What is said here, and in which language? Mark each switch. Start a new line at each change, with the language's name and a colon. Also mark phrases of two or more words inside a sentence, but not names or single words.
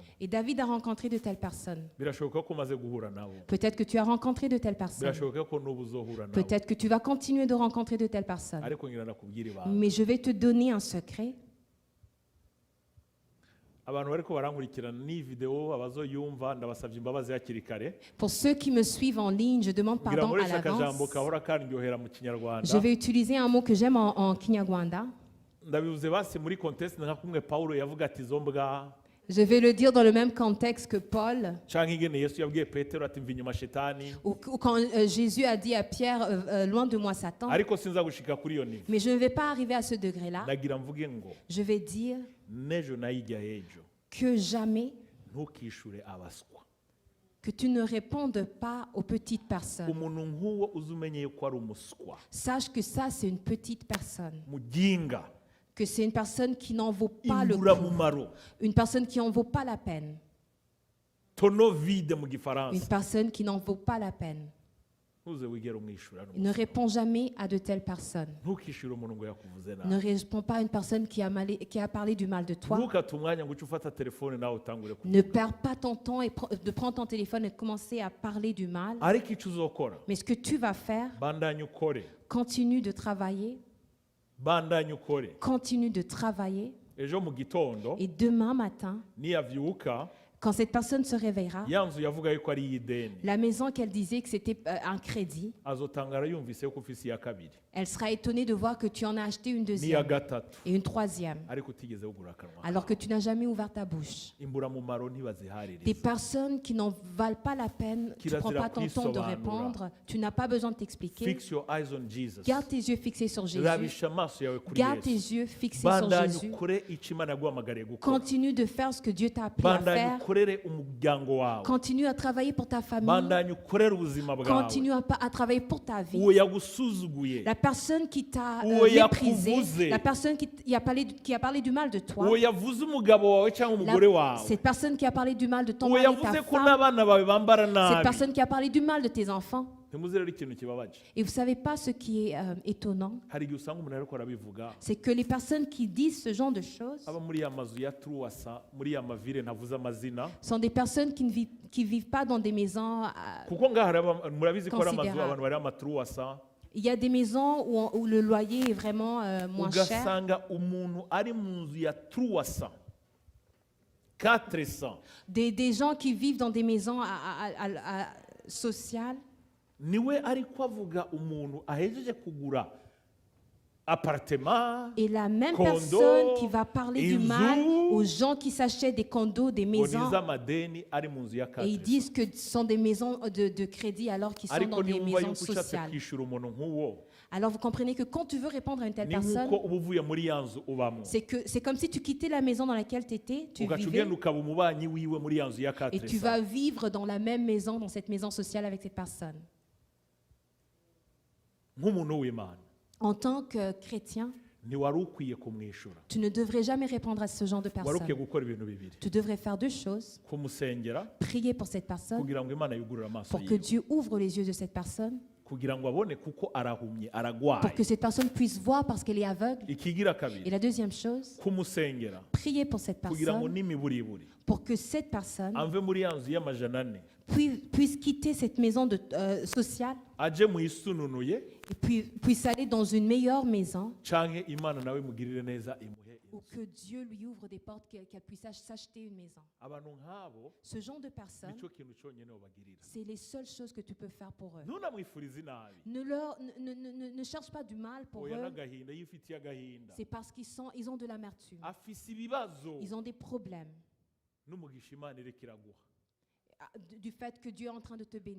French: Et David a rencontré de telles personnes.
Rundi: birashoboka ko umaze guhura nabo,
French: Peut-être que tu as rencontré de telles personnes.
Rundi: birashoboka ko n'ubu uzohura nabo,
French: Peut-être que tu vas continuer de rencontrer de telles personnes.
Rundi: ariko ngira nakubwira ibanga.
French: Mais je vais te donner un secret.
Rundi: abantu bariko barankurikirana n'iyi video abazoyumva ndabasabye imbabazi hakiri kare.
French: Pour ceux qui me suivent en ligne, je demande
Rundi: ngira
French: pardon
Rundi: muri
French: à
Rundi: akajambo
French: l'avance.
Rundi: kahora kandyohera mu kinyarwanda.
French: Je vais utiliser un mot que j'aime en Kinyarwanda.
Rundi: ndabivuze basi muri contexte nka kumwe Paulo yavuga ati izo mbwa,
French: Je vais le dire dans le même contexte que Paul,
Rundi: canke ingene Yesu yabwiye Petero ati mva inyuma shetani.
French: ou quand Jésus a dit à Pierre, loin de moi Satan.
Rundi: ariko sinza gushika kuri iyo nivo.
French: Mais je ne vais pas arriver à ce degré-là.
Rundi: ndagira mvuge ngo
French: Je vais dire
Rundi: n'ejo nayijya hejo
French: que jamais
Rundi: ntukishure abaswa.
French: que tu ne répondes pas aux petites personnes.
Rundi: umuntu nk'uwo uzi umenye yuko ari umuswa,
French: Sache que ça, c'est une petite personne.
Rundi: mujinga,
French: Que c'est une personne qui n'en vaut pas le coup.
Rundi: imburamumaro,
French: Une personne qui n'en vaut pas la peine. tono vide mu Une
Rundi: gifaransa.
French: personne qui n'en vaut pas la peine.
Rundi: ntuze wigera umwishura
French: Ne
Rundi: n'umuswa.
French: réponds jamais à de telles personnes.
Rundi: ntukishure umuntu ngo yakuvuze
French: Ne
Rundi: nabi.
French: réponds pas à une personne qui a parlé du mal de toi.
Rundi: ntukate umwanya ngo uce ufata telefone nawe utangure kuvuga.
French: Ne perds pas ton temps de prendre ton téléphone et de commencer à parler du mal.
Rundi: ariko icyo uzokora,
French: Mais ce que tu vas faire,
Rundi: bandanye ukore,
French: continue de travailler.
Rundi: bandanye ukore.
French: Continue de travailler.
Rundi: ejo mu gitondo
French: Et demain matin,
Rundi: niyavyuka,
French: quand cette personne se réveillera,
Rundi: ya nzu yavuga yuko ari iy'ideni
French: la maison qu'elle disait que c'était un crédit,
Rundi: azotangara yumvise yuko ufise iya kabiri.
French: Elle sera étonnée de voir que tu en as acheté une
Rundi: n'iya
French: deuxième
Rundi: gatatu
French: et une troisième,
Rundi: ariko utigeze wugura akanwa
French: alors que tu n'as jamais ouvert ta bouche.
Rundi: imburamumaro
French: Des
Rundi: ntibazihaririza
French: personnes qui n'en valent pas la peine, tu ne prends pas ton temps de répondre, tu n'as pas besoin de t'expliquer.
English: fix your eyes on Jesus
French: Garde tes yeux fixés sur Jésus.
Rundi: rabisha amaso yawe kuri
French: Garde tes
Rundi: Yesu
French: yeux fixés sur
Rundi: bandanye
French: Jésus.
Rundi: ukore icyo Imana yaguhamagariye gukora
French: Continue de faire ce que Dieu t'a appris à
Rundi: bandanye
French: faire.
Rundi: ukorere umuryango wawe
French: Continue à travailler pour ta famille.
Rundi: bandanye ukorere ubuzima bwawe
French: Continue à travailler pour ta vie.
Rundi: uwo yagusuzuguye
French: La personne qui t'a
Rundi: Uwo
French: méprisé,
Rundi: yakuvuze.
French: la personne qui a parlé du mal de toi,
Rundi: uwo yavuze umugabo wawe cyangwa umugore wawe
French: cette personne qui a parlé du mal de ton
Rundi: uwo
French: mari,
Rundi: yavuze
French: ta
Rundi: ko
French: femme,
Rundi: n'abana bawe bambara
French: cette
Rundi: nabi
French: personne qui a parlé du mal de tes enfants.
Rundi: ntimuzi rero ikintu kibabaje
French: Et vous savez pas ce qui est étonnant,
Rundi: hari igihe usanga umuntu ariko arabivuga
French: c'est que les personnes qui disent ce genre de choses
Rundi: aba muri ya mazu ya truwasa muri ya mavire ntavuze amazina
French: sont des personnes qui vivent pas dans des maisons.
Rundi: kuko ngaha murabizi ko hari amazu
French: Considérable.
Rundi: abantu bari amatruwasa
French: Il y a des maisons où le loyer est vraiment moins cher.
Rundi: ugasanga umuntu ari mu nzu ya truwasa 400
French: Des gens qui vivent dans des maisons sociales.
Rundi: niwe ariko avuga umuntu ahejeje kugura appartement
French: Et la même condo, personne qui va parler du
Rundi: inzu,
French: mal aux gens qui s'achètent des condos, des
Rundi: ngo
French: maisons,
Rundi: n'iz'amadeni ari mu nzu ya
French: et ils
Rundi: 400
French: disent que ce sont des maisons de crédit alors qu'ils sont
Rundi: ariko
French: dans des
Rundi: niba
French: maisons
Rundi: yuko ushatse
French: sociales.
Rundi: kwishyura umuntu nk'uwo
French: Alors vous comprenez que quand tu veux répondre à une telle
Rundi: ni
French: personne,
Rundi: nk'uko uba uvuye muri ya nzu ubamo
French: c'est comme si tu quittais la maison dans laquelle tu étais, tu
Rundi: ugaca
French: vivais,
Rundi: ugenda ukaba umubanyi wiwe muri ya nzu ya
French: et tu vas
Rundi: 400
French: vivre dans la même maison, dans cette maison sociale avec cette personne.
Rundi: nk'umuntu w'Imana
French: En tant que chrétien,
Rundi: ntiwari ukwiye kumwishyura
French: tu ne devrais jamais répondre à ce genre de
Rundi: wari ukwiye
French: personne.
Rundi: gukora ibintu bibiri
French: Tu devrais faire deux choses.
Rundi: kumusengera
French: Prier pour cette personne,
Rundi: kugira ngo Imana yugurure amaso
French: pour que
Rundi: yiwe
French: Dieu ouvre les yeux de cette personne,
Rundi: kugira ngo abone kuko arahumye
French: pour
Rundi: aragwaye
French: que cette personne puisse voir parce qu'elle est aveugle.
Rundi: ikigira
French: Et
Rundi: kabiri
French: la deuxième chose,
Rundi: kumusengera
French: prier pour cette
Rundi: kugira ngo
French: personne,
Rundi: n'imiburiburi
French: pour que cette personne
Rundi: amve muri ya nzu y'amajana ane
French: puisse quitter cette maison sociale
Rundi: aje mu isununuye
French: et puis puisse aller dans une meilleure maison,
Rundi: canke Imana nawe imugirire neza imuhe
French: ou que Dieu lui ouvre des portes, qu'elle puisse s'acheter une maison.
Rundi: abantu nk'abo
French: Ce genre de personnes,
Rundi: nicyo kintu cyonyine ubagirira
French: c'est les seules choses que tu peux faire pour eux.
Rundi: ntunamwifurize inabi
French: Ne cherche pas du mal pour
Rundi: oya
French: eux.
Rundi: n'agahinda iyo ufitiye agahinda
French: C'est parce ils ont de l'amertume.
Rundi: afise ibibazo
French: Ils ont des problèmes
Rundi: n'umugisha Imana ireka iraguha
French: du fait que Dieu est en train de te bénir.